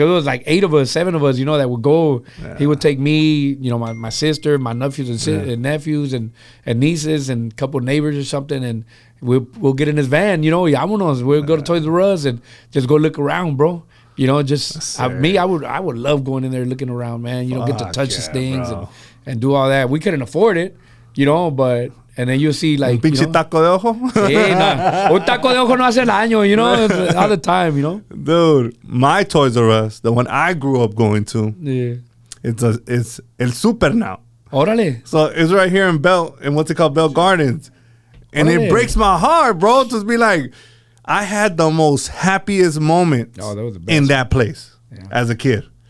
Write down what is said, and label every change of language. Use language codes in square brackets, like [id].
[en] Cause it was like 8 of us, 7 of us, that would go. Yeah. He would take me, my sister, my nephews and nephews and nieces and a couple of neighbors or something, and we'll get in his van. Vámonos. We'll go to Toys R Us and just go look around, bro. I would love going in there looking around, man. Get to touch these things and do all that. We couldn't afford it, but. And then you'll see like... [es] Un pinche taco de ojo? Sí, no. Un taco de ojo no hace el año, [en] all the time, Dude, my Toys R Us, the one I grew up going to, it's El Super now. [es] Órale. [en] So it's right here in Bell Gardens. And it breaks my heart, bro, to be like, I had the most happiest moments in that place as a kid.